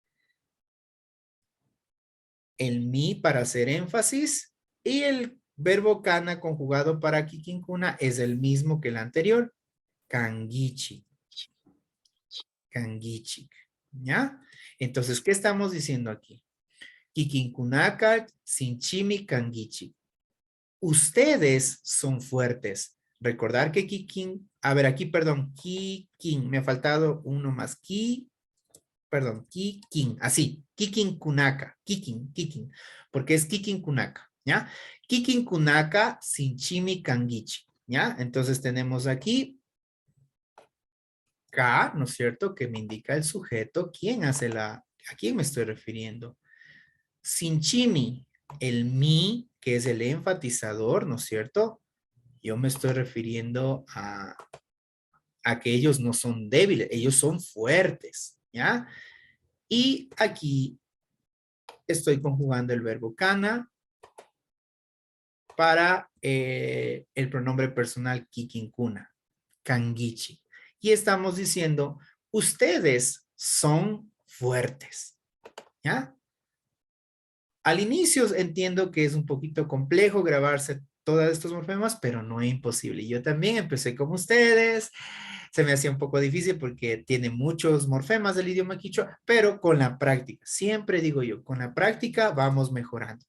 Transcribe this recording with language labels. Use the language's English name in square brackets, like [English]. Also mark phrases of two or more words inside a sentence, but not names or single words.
[Spanish] El mi para hacer énfasis y el verbo kana conjugado para kikinkuna es el mismo que el anterior. [Quechua] Kangichi. Kangichi. [Spanish] ¿Ya? Entonces, ¿qué estamos diciendo aquí? [Quechua] Kikinkunaka sinchimi kangichi. [Spanish] Ustedes son fuertes. Recordar que kikin, a ver aquí, perdón, kikin, me ha faltado uno más. Kikin, así, [Quechua] kikin kunaka, kikin, [Spanish] porque es [Quechua] kikin kunaka, [Spanish] ¿ya? [Quechua] Kikin kunaka sinchimi kangichi, [Spanish] ¿ya? Entonces tenemos aquí ka, ¿no es cierto? Que me indica el sujeto, ¿quién hace a quién me estoy refiriendo? Sinchimi, el mi, que es el enfatizador, ¿no es cierto? Yo me estoy refiriendo a que ellos no son débiles, ellos son fuertes, ¿ya? Y aquí estoy conjugando el verbo kana para el pronombre personal [Quechua] kikinkuna, kangichi. [Spanish] Y estamos diciendo, ustedes son fuertes, ¿ya? Al inicio entiendo que es un poquito complejo grabarse todos estos morfemas, pero no es imposible. Yo también empecé como ustedes, se me hacía un poco difícil porque tiene muchos morfemas del idioma quichua, pero con la práctica, siempre digo yo, con la práctica vamos mejorando.